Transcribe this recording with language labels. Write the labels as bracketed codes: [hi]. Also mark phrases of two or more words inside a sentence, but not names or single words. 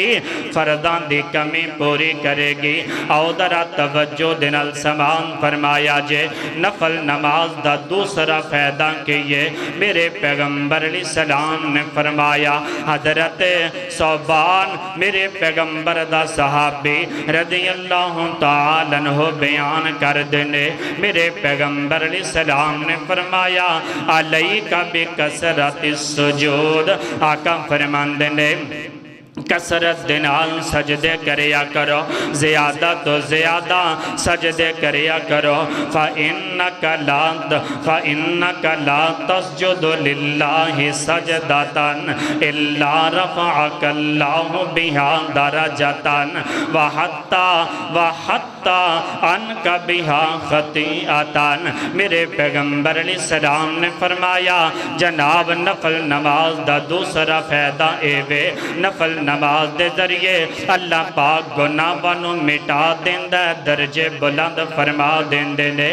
[pa] فرضاں دی کمی پوری کریگی۔ آؤ درا توجہ دے نال سمان فرمایا جے نفل نماز دا دوسرا فائدہ کیئے میرے پیغمبر علیہ السلام نے فرمایا. حضرت ثوبان میرے پیغمبر دا صحابی [ar] رضي الله تعالى عنه [pa] بیان کر دینے میرے پیغمبر علیہ السلام نے فرمایا [ar] عليك بكثرة السجود. [pa] آقا فرماندے نے کثرت دے نال سجدے کریا کرو، زیادہ توں زیادہ سجدے کریا کرو. [ar] فإنك لا تسجد لله سجدة إلا رفعك الله بها درجة وحط عنك بها خطيئة. [pa] میرے پیغمبر علیہ السلام نے فرمایا جناب نفل نماز دا دوسرا فائدہ ایوے نفل نماز دے ذریعے اللہ پاک گناہاں نوں مٹا دیندا، درجے بلند فرما دیندے نے.